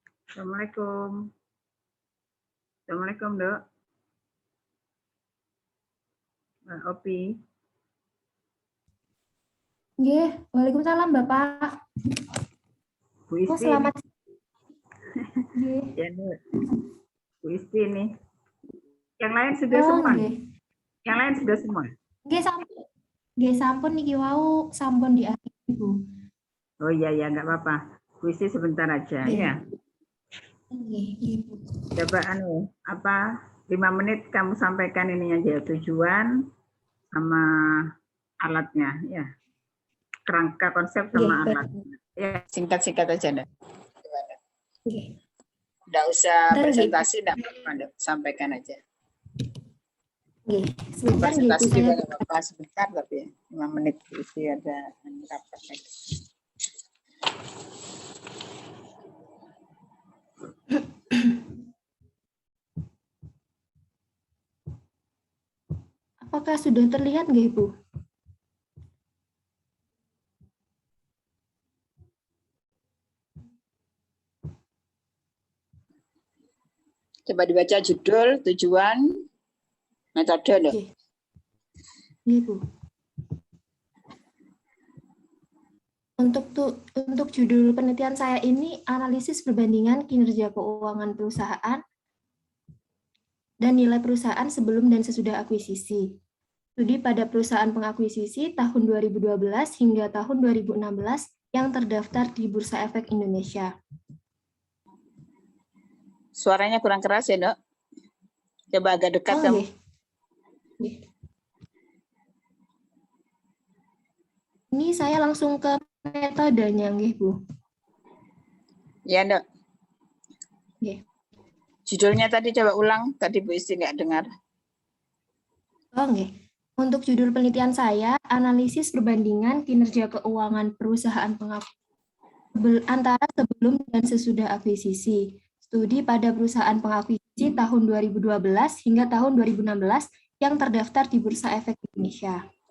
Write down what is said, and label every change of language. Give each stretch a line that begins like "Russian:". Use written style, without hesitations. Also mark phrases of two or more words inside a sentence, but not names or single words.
Indonesian: Assalamualaikum. Assalamualaikum, Dok. Mbak Opi. Nggih, Waalaikumsalam Bapak. Bu Oh, Isti. selamat. Nggih. Ya, Dok. Bu Isti nih. Yang lain sudah Oh, semua. nggih. Yang lain sudah semua.
Javanese: Nggih sampun. Nggih sampun niki wau sampun
Indonesian: di akhir Ibu. Oh iya ya, nggak apa-apa. Bu Isti sebentar aja Nggih. ya. Nggih, Ibu. Coba 5 menit kamu sampaikan ini aja tujuan sama alatnya ya. Kerangka konsep sama Nggih, alat. Ya. Singkat-singkat aja, Dok. Nggih. Nggak usah Bentar, presentasi, nggak apa-apa, Dok. Sampaikan aja. Nggih, sebentar nggih Bu Presentasi saya. juga nggak apa-apa, sebentar, tapi 5 menit isi ada rapat lagi. Apakah sudah terlihat nggih Bu? Coba dibaca judul, tujuan, metode, Dok. Nggih. Nggih Bu. Untuk judul penelitian saya ini analisis perbandingan kinerja keuangan perusahaan dan nilai perusahaan sebelum dan sesudah akuisisi. Studi pada perusahaan pengakuisisi tahun 2012 hingga tahun 2016 yang terdaftar di Bursa Efek Indonesia. Suaranya kurang keras ya, Dok. Coba agak dekat Oh, kamu. nggih. Nggih. Ini saya langsung ke metodenya, nggih, Bu. Ya, Dok. Nggih. Judulnya tadi coba ulang, tadi Bu Isti nggak dengar. Oh, nggih. Untuk judul penelitian saya, analisis perbandingan kinerja keuangan perusahaan antara sebelum dan sesudah akuisisi. Studi pada perusahaan pengakuisisi tahun 2012 hingga tahun 2016 yang terdaftar di Bursa Efek Indonesia.